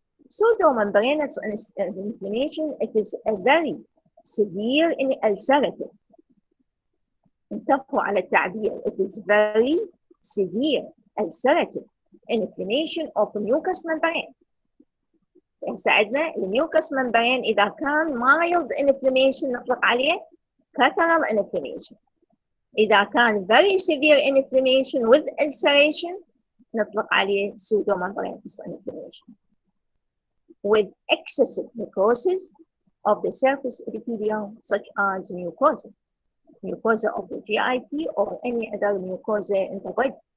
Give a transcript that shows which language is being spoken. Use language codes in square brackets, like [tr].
[en] Pseudomembranous inflammation, it is a very severe and ulcerative. [ar] انتبهوا على التعبير. [en] It is very severe ulcerative inflammation of mucous membrane. [ar] يساعدنا الميوكس membrane إذا كان mild inflammation نطلق عليه catarrhal inflammation. إذا كان [en] very severe inflammation with ulceration [ar] نطلق عليه [en] pseudomembranous inflammation. With excessive necrosis of the surface epithelium such as mucosa of the GIT or any other mucosa in the body.